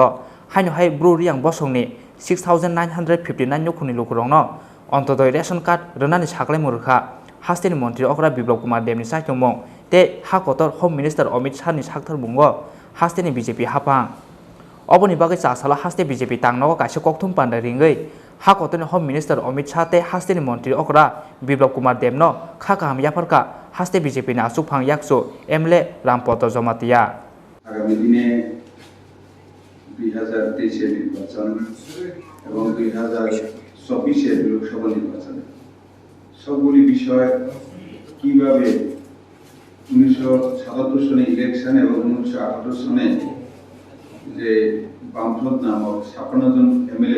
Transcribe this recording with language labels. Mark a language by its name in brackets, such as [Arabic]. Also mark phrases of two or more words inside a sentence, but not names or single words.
[Kok Borok] हायनो हाय ब्रोरियां बसंनि 6959 नुखुनि लुकुरंनो अन्तोदय [English] ration card [Kok Borok] रनानि साक्लायमुं रखा हास्टेनि मन्त्री अकरा बिप्लब कुमार देवनि साइटमुं ते हा कतर [English] home minister [Kok Borok] अमित शाहनि साक्तर मुंगो हास्टेनि बीजेपी हापां अबनि बागै चासाला हास्टे बीजेपी तांनगो कायसे ककथुम पान्दारिंगै हा कतरनि [English] home minister [Kok Borok] अमित शाह ते हास्टेनि मन्त्री अकरा बिप्लब कुमार देवनो खाका हामयाफारका हास्टे बीजेपीनि आसुकफां याकसु एमएलए रामपद जमातिया [Bangla] আগামী দিনে 2023 এর নির্বাচন এবং 2024 এর লোকসভা নির্বাচন সবগুলি বিষয় কিভাবে 1977 সনে ইলেকশন এবং 1978 সনে যে বামফ্রন্ট নামক 56 জন এমএলএ